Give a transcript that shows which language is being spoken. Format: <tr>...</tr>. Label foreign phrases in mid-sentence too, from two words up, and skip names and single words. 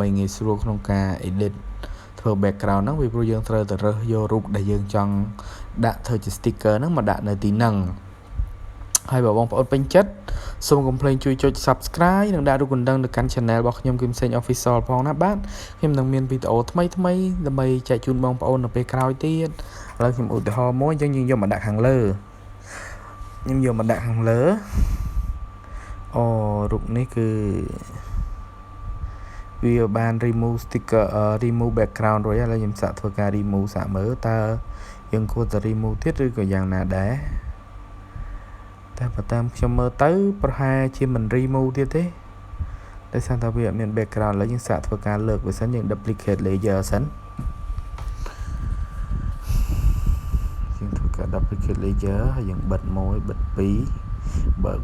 <km>ងាយស្រួលក្នុងការ edit ធ្វើ background ហ្នឹងវាព្រោះយើងត្រូវទៅរើសយករូបដែលយើងចង់ដាក់ធ្វើជា sticker ហ្នឹងមកដាក់នៅទីហ្នឹងហើយបើបងប្អូនពេញចិត្តសូមកុំភ្លេចជួយចុច Subscribe និងដាក់រូបកណ្ដឹងទៅកាន់ Channel របស់ខ្ញុំគឹមសេង Official ផងណាបាទខ្ញុំនឹងមានវីដេអូថ្មីដើម្បីចែកជូនបងប្អូននៅពេលក្រោយទៀតឥឡូវខ្ញុំឧទាហរណ៍មួយអញ្ចឹងយើងយកមកដាក់ខាងលើ អូរូបនេះគឺវាបាន</km> <en>remove sticker remove background</en> <km>រួចហើយឥឡូវខ្ញុំសាកធ្វើការ remove សាកមើ លតើយើងគួរតែ remove ទៀតឬក៏យ៉ាងណាដែរតែបើតាមខ្ញុំមើលទៅប្រហែលជាមិន remove ទៀតទេដោយសារតែវាអត់មាន background ឥឡូវយើងសាកធ្វើការលើកវាសិនយើង</km> <en>duplicate layer</en> <km>សិនយើងធ្វើការ</km> <en>duplicate layer</en> <km>ហើយយើងបិទ1បិទ2បើក</km>